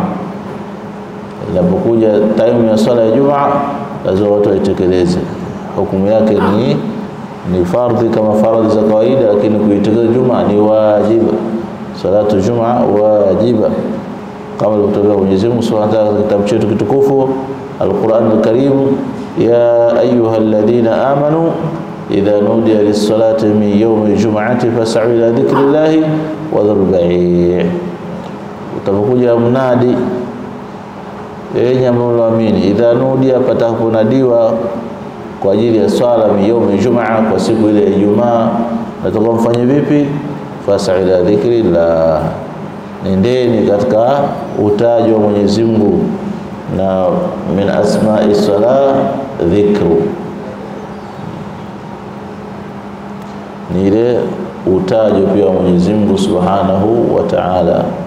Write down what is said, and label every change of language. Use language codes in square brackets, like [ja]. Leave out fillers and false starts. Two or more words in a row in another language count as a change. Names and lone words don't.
[sw] Inapokuja time ya swala ya Ijumaa lazima watu waitekeleze. Hukumu yake ni fardhi kama fardhi za kawaida, lakini kuitekeleza Ijumaa ni wajibu. [ar] صلاة الجمعة واجبة [sw] kama alivyotoa Mwenyezi Mungu [ar] سبحانه وتعالى [sw] katika kitabu chetu kitukufu [ar] القرآن الكريم، يا أيها الذين آمنوا إذا نودي للصلاة من يوم الجمعة فاسعوا إلى ذكر الله وذروا البيع'. [sw] Utapokuja mnadi yenye mnaamini, [ar] إذا نودي, [sw] patakunadiwa kwa ajili ya swala [ar] من يوم الجمعة, [sw] kwa siku ile ya Ijumaa, nataka mfanye vipi? [ar] فاسعوا إلى ذكر الله, [sw] nendeni katika utajo wa Mwenyezi Mungu, na [ar] من أسماء الصلاة ذكر, [sw] ni ile utajo pia wa Mwenyezi Mungu [ar] سبحانه وتعالى.